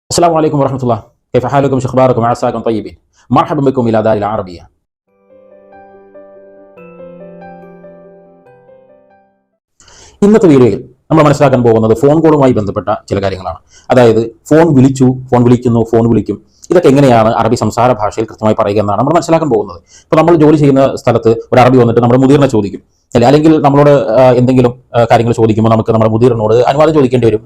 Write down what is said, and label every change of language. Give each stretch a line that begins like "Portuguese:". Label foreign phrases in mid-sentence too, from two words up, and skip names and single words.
Arabic: السلام عليكم ورحمة الله. كيف حالكم؟ شو أخباركم؟ عساكم طيبين. مرحبا بكم إلى دار العربية.
Malayalam: ഇന്നത്തെ വീഡിയോയിൽ നമ്മൾ മനസ്സിലാക്കാൻ പോകുന്നത് ഫോൺ കോളുമായി ബന്ധപ്പെട്ട ചില കാര്യങ്ങളാണ്. അതായത് ഫോൺ വിളിച്ചു, ഫോൺ വിളിക്കുന്നു, ഫോൺ വിളിക്കും, ഇതൊക്കെ എങ്ങനെയാണ് അറബി സംസാര ഭാഷയിൽ കൃത്യമായി പറയുക എന്നാണ് നമ്മൾ മനസ്സിലാക്കാൻ പോകുന്നത്. ഇപ്പോൾ നമ്മൾ ജോലി ചെയ്യുന്ന സ്ഥലത്ത് ഒരു അറബി വന്നിട്ട് നമ്മുടെ മുദീറിനെ ചോദിക്കും, അല്ലെ, അല്ലെങ്കിൽ നമ്മളോട് എന്തെങ്കിലും കാര്യങ്ങൾ ചോദിക്കുമ്പോൾ നമുക്ക് നമ്മുടെ മുദീറിനോട് അനുവാദം ചോദിക്കേണ്ടി വരും.